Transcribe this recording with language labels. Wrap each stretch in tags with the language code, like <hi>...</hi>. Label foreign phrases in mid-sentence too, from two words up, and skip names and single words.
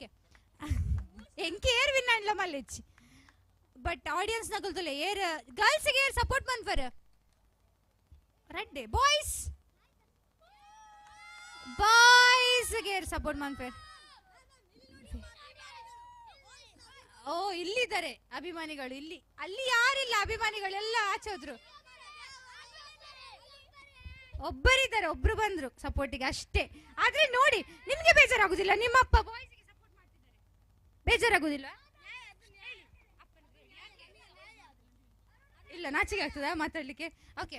<tcy>ಎಂಕೆ ಏರ್ ವಿನ್ ಆಂಡ್ಲ ಮಲ್ಲೆಚ್ಚಿ ಬಟ್ ಆಡಿಯನ್ಸ್ ನಗಲ್ತುಲೆ ಏರ್ ಗರ್ಲ್ಸ್ಗೆ ಏರ್ ಸಪೋರ್ಟ್ ಮನ್ಪರ ರೆಡ್ಡೆ ಬಾಯ್ಸ್ ಬಾಯ್ಸ್ಗೆ ಸಪೋರ್ಟ್ ಮಾಡ್ಪೇರ್.</tcy> <kn>ಓ ಇಲ್ಲಿದ್ದಾರೆ ಅಭಿಮಾನಿಗಳು, ಇಲ್ಲಿ ಅಲ್ಲಿ ಯಾರಿಲ್ಲ ಅಭಿಮಾನಿಗಳೆಲ್ಲ ಆಚೆ ಹೋದ್ರು. ಒಬ್ಬರಿದ್ದಾರೆ, ಒಬ್ರು ಬಂದ್ರು ಸಪೋರ್ಟಿಗೆ ಅಷ್ಟೇ. ಆದ್ರೆ ನೋಡಿ ನಿಮ್ಗೆ ಬೇಜಾರಾಗುದಿಲ್ಲ, ನಿಮ್ಮಪ್ಪ ಬಾಯ್ಸ್ಗೆ ಸಪೋರ್ಟ್ ಮಾಡ್ತಿದ್ದಾರೆ, ಬೇಜಾರಾಗುದಿಲ್ಲ? ಇಲ್ಲ ನಾಚಿಕೆ ಆಗ್ತದಾ ಮಾತಾಡ್ಲಿಕ್ಕೆ? ಓಕೆ.</kn>